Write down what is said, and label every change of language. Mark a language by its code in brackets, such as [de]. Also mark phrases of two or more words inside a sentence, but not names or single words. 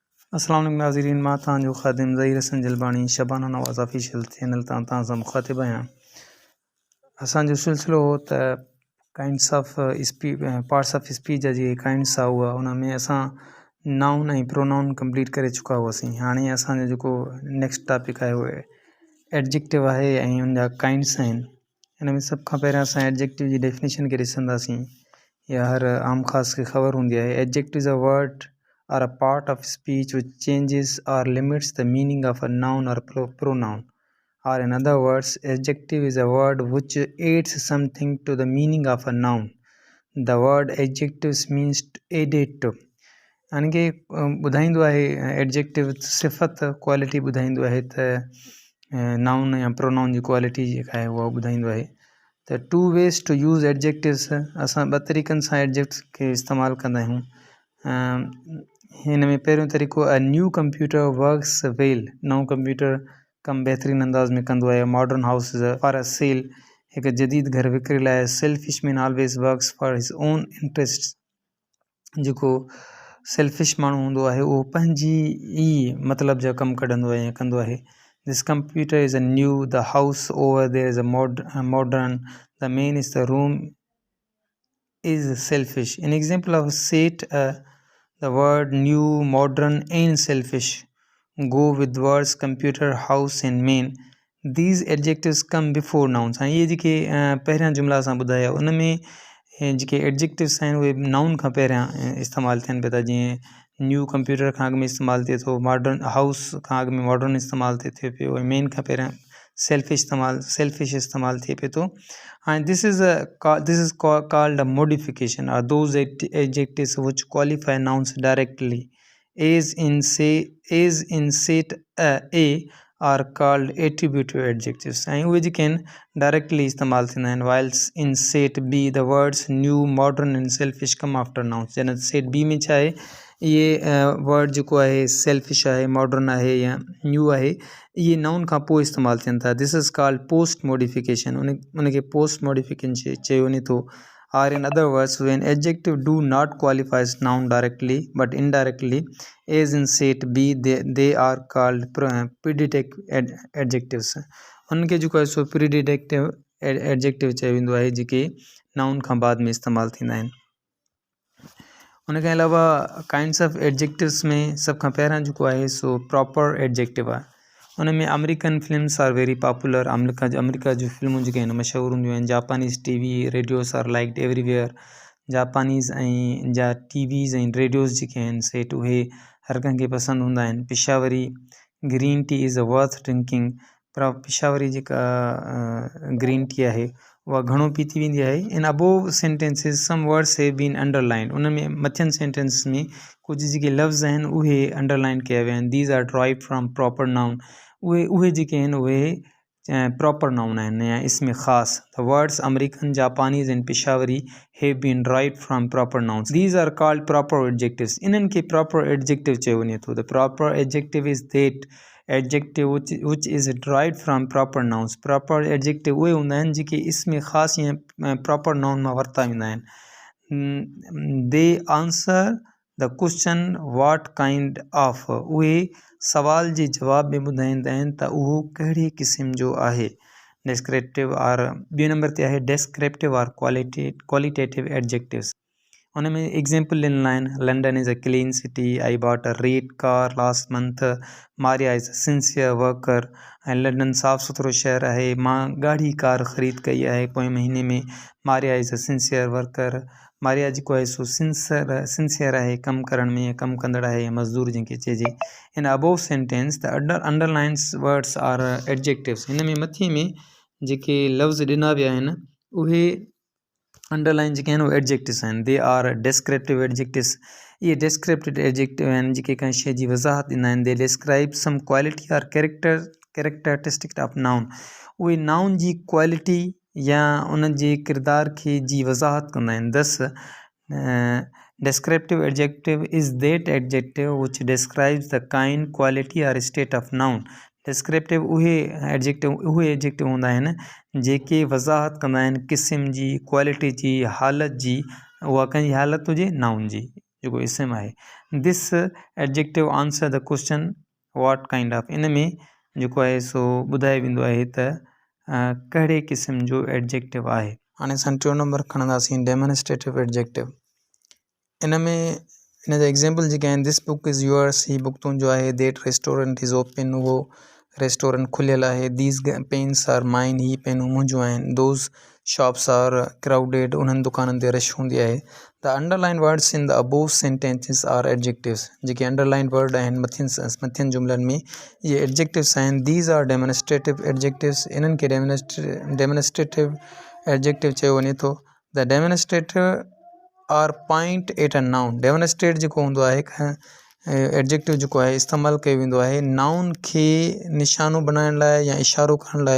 [sd] अस्सलाम वालेकुम नाज़रीन, मां तव्हांजो ख़ादिम ज़हीर हसन जलबाणी शबाना नवाज़ ऑफिशियल चैनल तां सां मुख़ातिब आहियां। असांजो सिलसिलो हो त [en] kinds of parts of speech [sd] जा जेके काइंड्स आहे उहा उन में असां नाउन ऐं प्रोनाउन कंप्लीट करे चुका हुआसीं। हाणे असांजो जेको [en] next topic [sd] आहे उहो एडजेक्टिव आहे ऐं उन जा काइंड्स आहिनि। हिन में सभ खां पहिरियां असां एडजेक्टिव जी डेफिनेशन खे ॾिसंदासीं। इहा हर आम ख़ास खे ख़बर हूंदी आहे। [en] adjective is a word or a part of speech which changes or limits the meaning of a noun or pronoun. Or in other words, adjective is a word which adds something to the meaning of a noun. The word adjectives means added to. [sd] यानी कि ॿुधाईंदो आहे एडजेक्टिव सिफ़त क्वालिटी ॿुधाईंदो आहे त नाउन या प्रोनाउन जी क्वालिटी जेका आहे उहा ॿुधाईंदो आहे। [en] त two ways to use adjectives, [sd] असां ॿ तरीक़नि सां एडजेक्टिव्स खे इस्तेमालु कंदा आहियूं। हिन में पहिरियों तरीक़ो [en] a new computer works well, [sd] नओं कंप्यूटर कमु बहितरीन अंदाज़ में कंदो आहे। [en] modern house for a sale, [sd] हिकु जदीद घर विकिरे लाइ। [en] selfish man always works for his own interest, [sd] जेको सेल्फिश माण्हू हूंदो आहे उहो पंहिंजी ई मतिलब जा कमु कढंदो आहे या कंदो आहे। [en] this computer is a new, the house over there is a modern, the man is the room is selfish. in example of set the word new, modern and selfish go with words computer, house and man. These adjectives come before nouns. [sd] हाँ, ये जेके पहिरियां जुमला असां ॿुधाया उन में जेके एडजेक्टिव्स आहिनि उहे नाउन खां पहिरियां इस्तेमालु थियनि पिया था। जीअं [en] new computer [sd] खां अॻु में इस्तेमालु थिए थो, [en] modern house [sd] खां अॻु में मॉडर्न इस्तेमालु थिए पियो, ऐं मेन खां पहिरियां सेल्फिश इस्तेमालु थिए पियो थो। [en] And this is called a modification, or those adjectives which qualify nouns directly, as in set A are called attributive adjectives. [sd] ऐं उहे जेके आहिनि डायरेक्टली इस्तेमालु थींदा आहिनि। [en] whilst in set B the words new, modern and selfish come after nouns. [sd] जॾहिं set B में छा आहे, इहे वर्ड जेको आहे सेल्फिश आहे, मॉडर्न आहे या न्यू आहे, इहे नाउन खां पोइ इस्तेमालु थियनि था। [en] this is called post modification, [sd] उनखे [en] post modification [sd] चयो वञे थो। [en] Or in other words, when adjective do not qualifies noun directly but indirectly, as in set B, they are called predicate adjectives. [sd] उनखे जेको आहे सो [en] predicative adjective [sd] चयो वेंदो आहे, जेके नाउन खां बाद में इस्तेमालु थींदा आहिनि। उनखे अलावा [en] kinds of adjectives [sd] में सभ खां पहिरियां जेको आहे सो [en] proper adjective [sd] आहे। उन में [en] American films are very popular, [sd] अमेरिका जूं फिल्मूं जेके आहिनि मशहूरु हूंदियूं आहिनि। [en] Japanese TV radios are liked everywhere. [sd] जापानीज़ ऐं जा टीवीज़ ऐं रेडियोस जेके आहिनि सेट उहे हर कंहिंखे पसंदि हूंदा आहिनि। [en] Peshawari green tea is a worth drinking, [sd] पर पिशावरी जेका [en] green tea [sd] आहे उहा घणो पीती वेंदी आहे। [en] in above sentences some words have been underline, [sd] उन में मथियनि सेंटेंसिस में कुझु जेके लफ़्ज़ आहिनि उहे अंडरलाइन कया विया आहिनि। [en] these are derived from proper noun, [sd] उहे जेके आहिनि उहे [en] proper noun [sd] आहिनि या इसमें ख़ासि। [en] the words American, Japanese and Peshawari have been derived from proper nouns, these are called proper adjectives. [sd] इन्हनि खे [en] proper adjective [sd] चयो वञे थो। [en] the proper adjective is that adjective which is derived from proper nouns. proper adjective [sd] उहे हूंदा आहिनि जेके इसमें ख़ासि या [en] proper noun [sd] मां वरिता वेंदा आहिनि। [en] they answer the question what kind of, [sd] उहे सवाल जे जवाब में ॿुधाईंदा आहिनि त उहो कहिड़े क़िस्म जो आहे। [en] descriptive or [sd] ॿिए नंबर ते आहे [en] descriptive or qualitative adjectives. [sd] उन में एग्जाम्पल ॾिनल आहिनि। [en] London is a clean city, I bought a red car last month, Maria is a sincere worker. [sd] ऐं लंडन साफ़ु सुथिरो शहरु आहे, मां ॻाढ़ी कार ख़रीद कई आहे पोएं महीने में। [en] Maria is a sincere worker, [sd] मारिया जेको आहे सो सिंसियर आहे कमु करण में, कमु कंदड़ आहे या मज़दूर जंहिंखे चइजे। [en] in above sentence the underlines words are adjectives. [sd] हिन में मथे में जेके लफ़्ज़ ॾिना विया आहिनि उहे अंडरलाइन जेके आहिनि उहे एडजेक्टिव्स आहिनि। [en] they are descriptive adjectives, [sd] इहे [en] descriptive adjective [sd] आहिनि जेके कंहिं शइ जी वज़ाहत ॾींदा आहिनि। [en] they describe some quality or characteristic of noun, [sd] उहे नाउन जी क्वालिटी या उन जे किरदार खे जी वज़ाहत कंदा आहिनि। [en] thus descriptive adjective is that adjective which describes the kind, quality or state of noun. [sd] डिस्क्रिप्टिव उहे एडजेक्टिव हूंदा आहिनि जेके वज़ाहत कंदा आहिनि क़िस्म जी, क्वालिटी जी, हालत जी, उहा कंहिंजी हालत हुजे नाउन जी। जेको इसम आहे। [en] this adjective answer the question what kind of, [sd] इन में जेको आहे सो ॿुधाए वेंदो आहे त कहिड़े क़िस्म जो एडजेक्टिव आहे। हाणे असां टियों नंबर खणंदासीं [en] demonstrative adjective. [sd] इन में इन जा एग्ज़ाम्पल जेके आहिनि, [en] this book is yours, [sd] ही बुक तुंहिंजो आहे। [en] that restaurant is open, [sd] उहो रेस्टोरेंट खुलियल आहे। [en] these pens are mine, [sd] ही पेनूं मुंहिंजूं आहिनि। [en] those shops are crowded, [sd] उन्हनि दुकाननि ते रश हूंदी आहे। [en] the underline words in the above sentences are adjectives, [sd] जेके अंडरलाइन वर्ड आहिनि मथियनि जुमलनि में, इहे एडजेक्टिव्स आहिनि। [en] these are demonstrative adjectives, [sd] इन्हनि खे [en] demonstrative adjective [sd] चयो वञे थो। [en] the demonstrative are point at a noun, [sd] डेमोन्स्ट्रेट जेको हूंदो आहे एडजेक्टिव जेको आहे इस्तेमालु कयो वेंदो आहे नाउन खे निशानो बनाइण लाइ या इशारो करण लाइ।